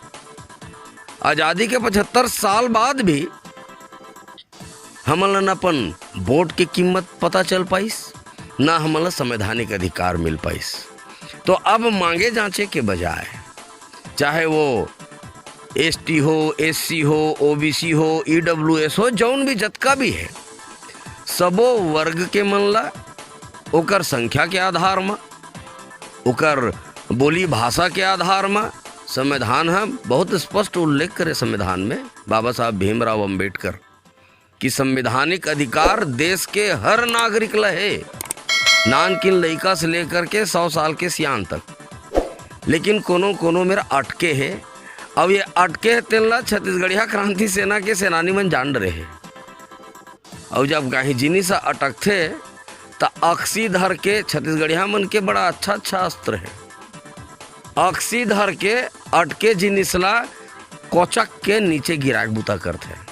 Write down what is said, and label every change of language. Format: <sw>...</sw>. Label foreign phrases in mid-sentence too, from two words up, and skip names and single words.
<hne>आज़ादी के 75 साल बाद भी हमन न अपन वोट की कीमत पता चल पाइस, ना हमन संवैधानिक अधिकार मिल पाइस। तो अब मांगे जांचे के बजाय, चाहे वो एसटी हो, एससी हो, ओबीसी हो, ईडब्ल्यूएस हो, जौन भी जतका भी है, सबो वर्ग के मन ला ओकर संख्या के आधार में, ओकर बोली भाषा के आधार में संविधान हम बहुत स्पष्ट उल्लेख करे संविधान में बाबा साहब भीमराव अंबेडकर कि संवैधानिक अधिकार देश के हर नागरिक ला है, नानकिन लड़का से लेकर के 100 साल के सियान तक। लेकिन कोनो कोनो मेरा अटके है, अब ये अटके है तेला छत्तीसगढ़िया क्रांति सेना के सेनानी मन जान रहे हैं। और जब गाही जिनी सा अटकथे तो अक्सी धर के छत्तीसगढ़िया मन के बड़ा अच्छा अच्छा अस्त्र है। अक्सी धर के अटके जिनिसला कोचक के नीचे गिराक बूता करते हैं।</hne>